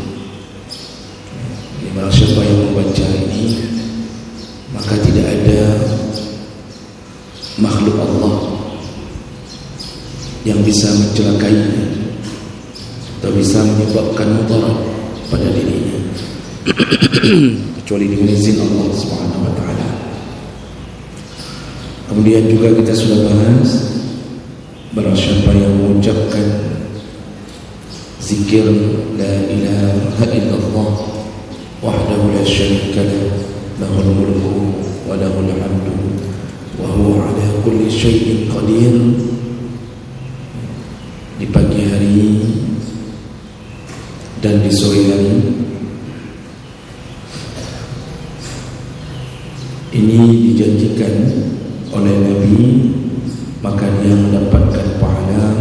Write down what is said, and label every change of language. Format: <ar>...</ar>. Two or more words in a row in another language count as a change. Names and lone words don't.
<id>Barang siapa yang membaca ini, maka tidak ada makhluk Allah yang bisa mencelakainya atau bisa menyebabkan mudarat pada dirinya kecuali dengan izin Allah</id> <ar>سبحانه وتعالى.</ar> <id>Kemudian juga kita sudah bahas barang siapa yang mengucapkan zikir</id> <ar>لا إله إلا الله وحده لا شريك له له الملك وله الحمد وهو على كل شيء قدير,</ar> <id>di pagi hari dan di sore hari, ini dijanjikan oleh Nabi, maka dia mendapatkan pahala</id>